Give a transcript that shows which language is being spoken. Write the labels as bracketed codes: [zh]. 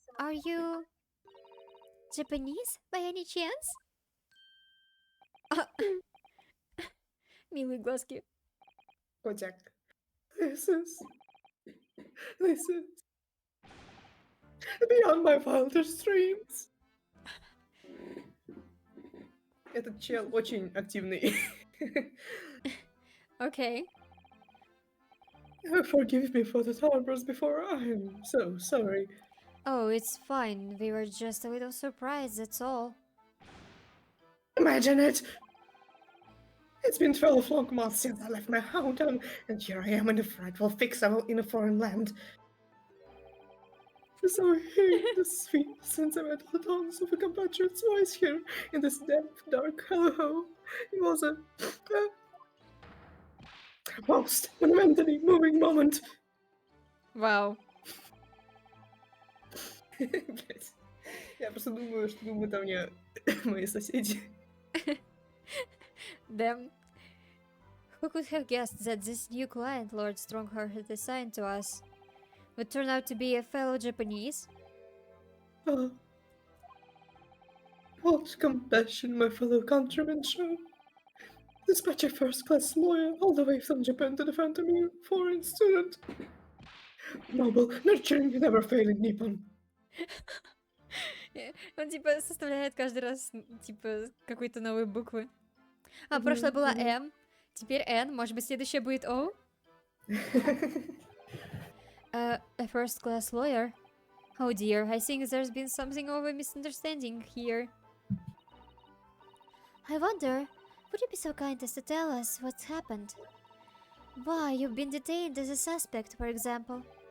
[en] Are you... Japanese, by any chance? [ru] Милые глазки. Котяк. [en] This is beyond my wildest dreams. [ru] Этот чел очень активный. [en] Okay. Forgive me for the outburst before. I'm so sorry. Oh, it's fine. We were just a little surprised, that's all. Imagine it! It's been 12 long months since I left my hometown, and here I am in a frightful fix in a foreign land. So hearing the sweet, sentimental tones of a compatriot's voice here in this damp, dark hellhole, it was a most monumentally moving moment. [ru] Вау. Блять. Я просто думаю, что там не мои соседи. [en] Damn. Who could have guessed that this new client Lord Strongheart had assigned to us would turn out to be a fellow Japanese? What compassion my fellow countrymen show. Dispatch a first-class lawyer all the way from Japan to defend a mere foreign student. Noble, nurturing, never failing Nippon. [ru] Он типа составляет каждый раз типа какой-то новой буквы. А, прошлое была М, теперь Н, может быть следующее будет О? [en] A first-class lawyer? Oh dear, I think there's been something of a misunderstanding here. I wonder, would you be so kind as to tell us what's happened? Why you've been detained as a suspect, for example?